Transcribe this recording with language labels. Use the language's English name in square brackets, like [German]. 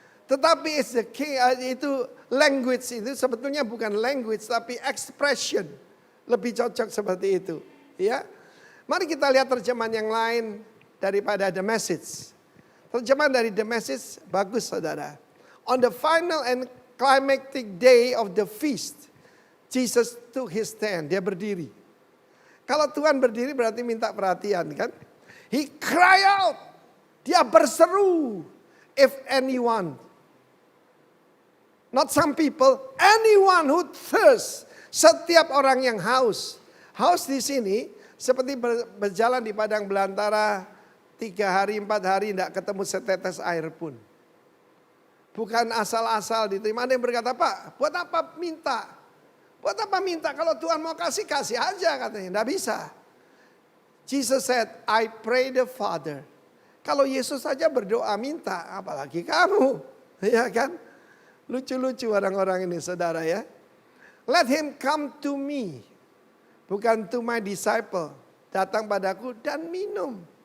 [Indonesian] Tetapi itu language itu sebetulnya bukan language, tapi expression. Lebih cocok seperti itu. Ya, mari kita lihat terjemahan yang lain daripada The Message. Terjemahan dari The Message bagus, saudara. [English] On the final and climactic day of the feast, Jesus took his stand. [Indonesian] Dia berdiri. Kalau Tuhan berdiri berarti minta perhatian, kan? [English] He cry out. [Indonesian] Dia berseru. [English] If anyone, not some people, anyone who thirsts. [Indonesian] Setiap orang yang haus. Haus di sini seperti berjalan di padang belantara 3 hari, 4 hari tidak ketemu setetes air pun. Bukan asal-asal diterima. Ada yang berkata, Pak, buat apa minta? Buat apa minta? Kalau Tuhan mau kasih, kasih aja katanya. Tidak bisa. [English] Jesus said, I pray the Father. [Indonesian] Kalau Yesus saja berdoa minta, apalagi kamu. Ya kan? Lucu-lucu orang-orang ini, saudara ya. [English] Let him come to me. [Indonesian] Bukan [English] to my disciple. [Indonesian] Datang padaku dan minum.